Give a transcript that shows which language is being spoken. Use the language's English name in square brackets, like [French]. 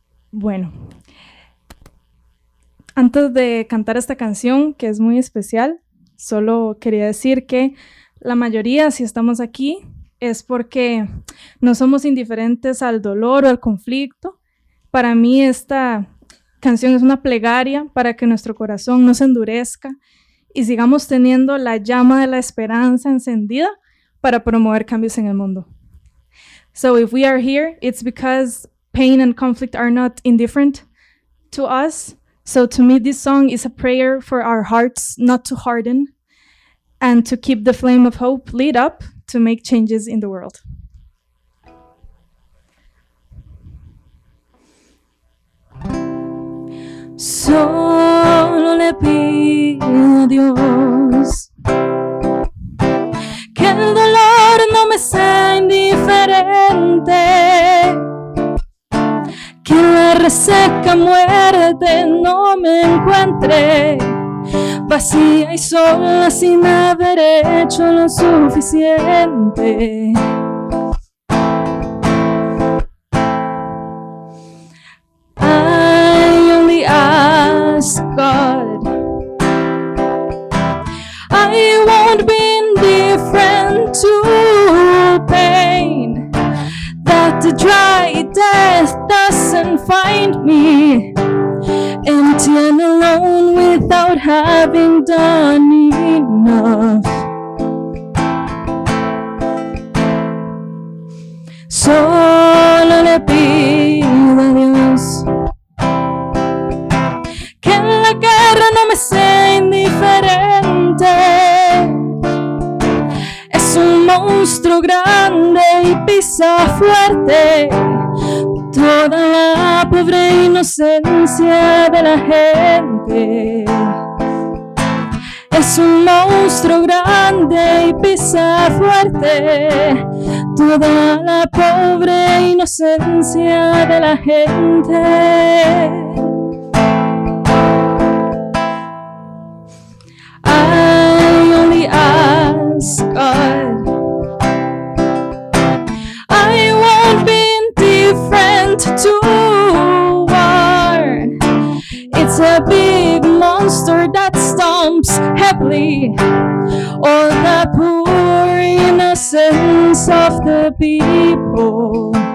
[Spanish] Bueno, antes de cantar esta canción, que es muy especial, solo quería decir que la mayoría, si estamos aquí, es porque no somos indiferentes al dolor o al conflicto. Para mí esta canción es una plegaria para que nuestro corazón no se endurezca y sigamos teniendo la llama de la esperanza encendida para promover cambios en el mundo. [English] So if we are here, it's because pain and conflict are not indifferent to us. So to me, this song is a prayer for our hearts not to harden and to keep the flame of hope lit up to make changes in the world. [Spanish] Solo le pido a Dios que el dolor no me sea indiferente, que la reseca muerte no me encuentre vacía y sola sin haber hecho lo suficiente. [English] I only ask God, I won't be indifferent to pain, that the dry death doesn't find me empty and alone without having done enough. [Spanish] Solo le pido a Dios que en la guerra no me sea indiferente. Es un monstruo grande y pisa fuerte toda la pobre inocencia de la gente. Es un monstruo grande y pisa fuerte toda la pobre inocencia de la gente. [English] I only ask God, I won't be indifferent to war. It's a big monster that stomps heavily all the poor innocence of the people.